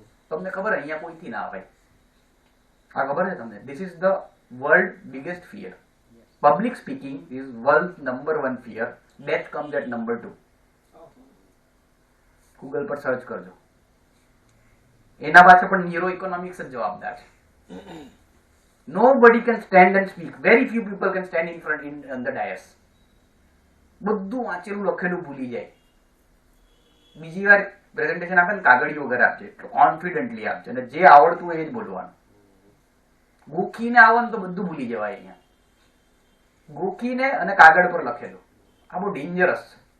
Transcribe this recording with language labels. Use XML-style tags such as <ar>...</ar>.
<gu>તમને ખબર અહીંયા કોઈથી ના આવે. આ ખબર છે તમને?</gu> <en>This is the world biggest fear. Public speaking is world number 1 fear. Death comes at number 2.</en> <gu>Google પર સર્ચ કરજો. એના પાછળ પણ ન્યુરો ઇકોનોમિક્સ જ જવાબદાર છે.</gu> <en>Nobody can stand and speak. Very few people can stand in front on the dais.</en> <gu>બધું વાંચેલું લખેલું ભૂલી જાય. બીજી વાર પ્રેઝન્ટેશન આપે ને કાગળિયો વગર આપજે, કોન્ફિડન્ટલી આપજે, અને જે આવડતું હોય એ જ બોલવાનું. ગોખીને આવો ને તો બધું ભૂલી જવાય. અહીંયા ગોખીને અને કાગળ પર લખેલું, આ બહુ ડેન્જરસ છે.</gu>